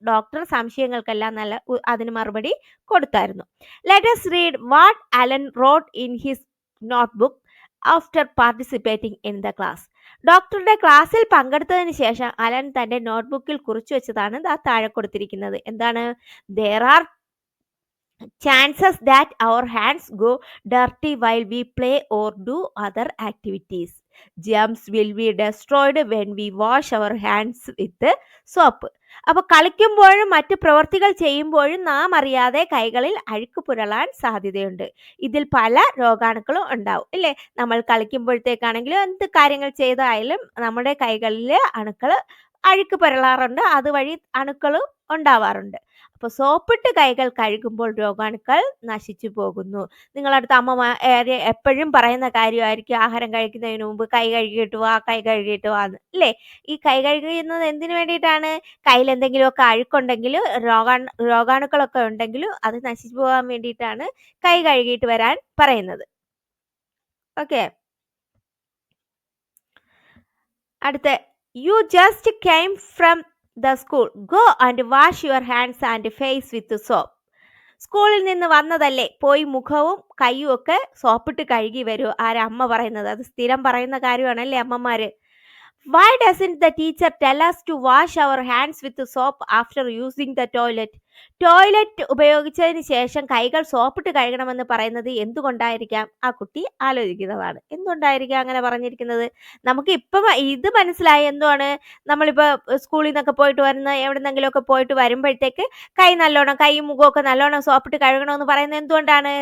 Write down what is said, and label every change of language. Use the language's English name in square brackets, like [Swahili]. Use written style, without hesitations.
[Malayalam] Doctor സംശയങ്ങൾക്കെല്ലാം അതിന് മറുപടി കൊടുത്തായിരുന്നു. [English] Let us read what Alan wrote in his notebook after participating in the class. [Malayalam] ഡോക്ടറുടെ ക്ലാസ്സിൽ പങ്കെടുത്തതിന് ശേഷം അലൻ തന്റെ നോട്ട്ബുക്കിൽ കുറിച്ചു വെച്ചതാണ് താഴെ കൊടുത്തിരിക്കുന്നത്. എന്താണ്? [English] there are chances that our hands go dirty while we play or do other activities. Germs will be destroyed when we wash our hands with soap. [Malayalam] അപ്പോൾ കളിക്കുമ്പോഴും മറ്റ് പ്രവർത്തികൾ ചെയ്യുമ്പോഴും നാം അറിയാതെ കൈകളിൽ അഴുക്ക് പുരളാൻ സാധ്യതയുണ്ട്. ഇതിൽ പല രോഗാണുക്കളും ഉണ്ടാവും, ഇല്ലേ? നമ്മൾ കളിക്കുമ്പോഴത്തേക്കാണെങ്കിലും എന്ത് കാര്യങ്ങൾ ചെയ്തായാലും നമ്മുടെ കൈകളിൽ അഴുക്ക് പുരളാറുണ്ട്, അതുവഴി അണുക്കളും ഉണ്ടാവാറുണ്ട്. അപ്പോൾ സോപ്പിട്ട് കൈകൾ കഴുകുമ്പോൾ രോഗാണുക്കൾ നശിച്ചു പോകുന്നു. നിങ്ങളടുത്ത് അമ്മ എപ്പോഴും പറയുന്ന കാര്യമായിരിക്കും, ആഹാരം കഴിക്കുന്നതിന് മുമ്പ് കൈ കഴുകിയിട്ട് വാ, കൈ കഴുകിയിട്ട് വാന്ന്, അല്ലേ? ഈ കൈ കഴുകുന്നത് എന്തിനു വേണ്ടിയിട്ടാണ്? കയ്യിൽ എന്തെങ്കിലുമൊക്കെ അഴുക്കുണ്ടെങ്കിൽ രോഗാണുക്കളൊക്കെ ഉണ്ടെങ്കിൽ അത് നശിച്ചു പോകാൻ വേണ്ടിയിട്ടാണ് കൈ കഴുകിയിട്ട് വരാൻ പറയുന്നത്. ഓക്കെ, അടുത്ത [English] You just came from the school. Go and wash your hands and face with soap. [Malayalam] സ്കൂളിൽ നിന്ന് വന്നതല്ലേ, പോയി മുഖവും കൈയും ഒക്കെ സോപ്പിട്ട് കഴുകി വരൂ. അമ്മ പറയുന്നത് അത് സ്ഥിരം പറയുന്ന കാര്യമാണല്ലേ അമ്മമാര്. [English] Why doesn't the teacher tell us to wash our hands with soap after using the toilet? [Malayalam] Toilet ഉപയോഗിച്ചതിന് ശേഷം കൈകൾ സോപ്പിട്ട് കഴുകണമെന്ന് പറയുന്നത് എന്തുകൊണ്ടായിരിക്കാം? ആ കുട്ടി ആലോചിക്കുന്നതാണ്. എന്തുകൊണ്ടായിരിക്കാം അങ്ങനെ പറഞ്ഞിരിക്കുന്നത്? നമുക്ക് ഇപ്പം ഇത് മനസ്സിലായി. എന്തുവാണ്? നമ്മളിപ്പോൾ സ്കൂളിൽ നിന്നൊക്കെ പോയിട്ട് വരുന്ന എവിടെന്നെങ്കിലുമൊക്കെ പോയിട്ട് വരുമ്പോഴത്തേക്ക് കൈയും മുഖമൊക്കെ നല്ലോണം സോപ്പിട്ട് കഴുകണമെന്ന് പറയുന്നത് എന്തുകൊണ്ടാണ്?